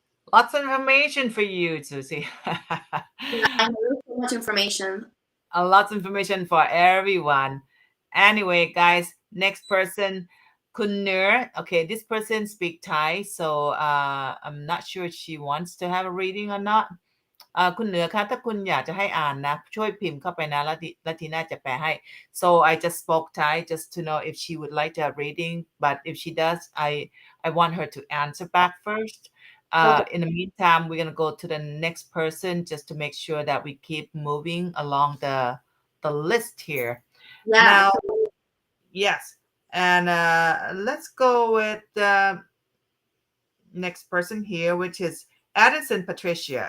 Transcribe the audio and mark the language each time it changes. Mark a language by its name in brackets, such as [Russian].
[English] Lots of information for you, Susie. Yeah, so much information. Lots of information for everyone. Anyway, guys, next person, Kunir. Okay, this person speak Thai, so I'm not sure if she wants to have a reading or not. [Thai] คุณเหนือคะถ้าคุณอยากจะให้อ่านนะช่วยพิมพ์เข้าไปนะแล้วทีน่าจะแปลให้ [English] so I just spoke Thai just to know if she would like to have reading, but if she does, I want her to answer back first. Okay. In the meantime, we're going to go to the next person just to make sure that we keep moving along the list here. Yeah. Now, yes, and let's go with next person here, which is Addison Patricia.